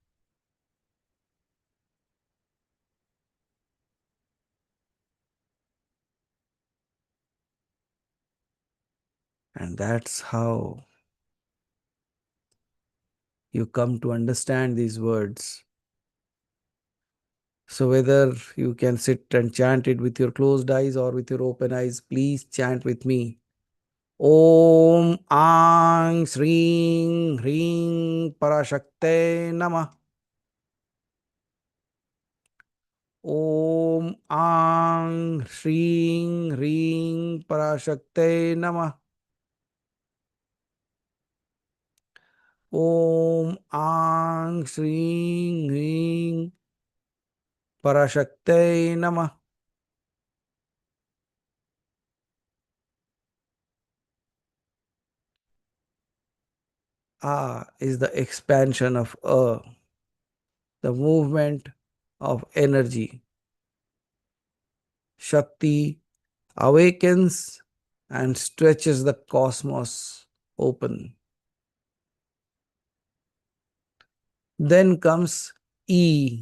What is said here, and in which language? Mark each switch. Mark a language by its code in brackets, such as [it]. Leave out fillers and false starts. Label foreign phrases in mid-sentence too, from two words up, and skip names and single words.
[en] And that's how you come to understand these words. So, whether you can sit and chant it with your closed eyes or with your open eyes, please chant with me. [sa] ॐ अं श्रीं ह्रीं पराशक्ते नमः. ॐ अं श्रीं ह्रीं पराशक्ते नमः. ॐ अं श्रीं ह्रीं पराशक्ते नमः. [en] A is the expansion of the movement of energy. Shakti awakens and stretches the cosmos open. Then comes E.